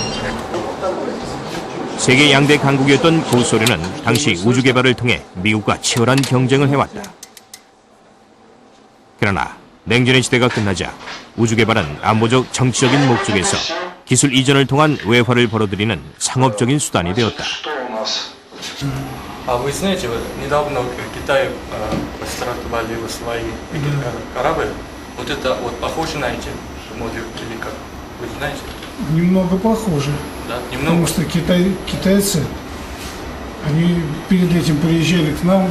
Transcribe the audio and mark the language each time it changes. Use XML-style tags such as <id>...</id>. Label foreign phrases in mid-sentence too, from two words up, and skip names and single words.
<ko>세계 양대 강국이었던 구소련은 당시 우주 개발을 통해 미국과 치열한 경쟁을 해왔다. 그러나 냉전의 시대가 끝나자 우주 개발은 안보적 정치적인 목적에서 기술 이전을 통한 외화를 벌어들이는 상업적인 수단이 되었다.</ko> <ru>А вы знаете, вот недавно в Китае стартовали свои корабль. Вот это вот похоже на эти модели или как? Вы знаете? Немного похоже. Да, Потому немного. что китайцы, они перед этим приезжали к нам,</ru>